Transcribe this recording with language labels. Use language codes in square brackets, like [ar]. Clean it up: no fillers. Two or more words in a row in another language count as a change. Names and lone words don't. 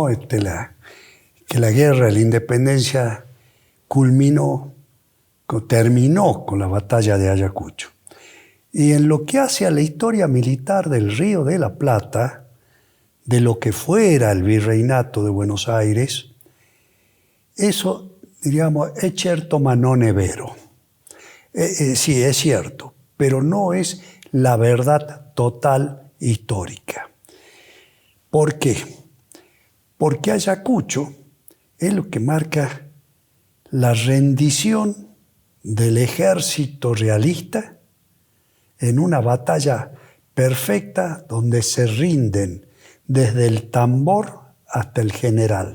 [es] Que la guerra de la independencia terminó con la batalla de Ayacucho. Y en lo que hace a la historia militar del Río de la Plata, de lo que fuera el virreinato de Buenos Aires, eso, diríamos, [it] è certo ma non è vero. [es] Sí, es cierto, pero no es la verdad total histórica. ¿Por qué? Porque Ayacucho es lo que marca la rendición del ejército realista en una batalla perfecta donde se rinden desde el tambor hasta el general.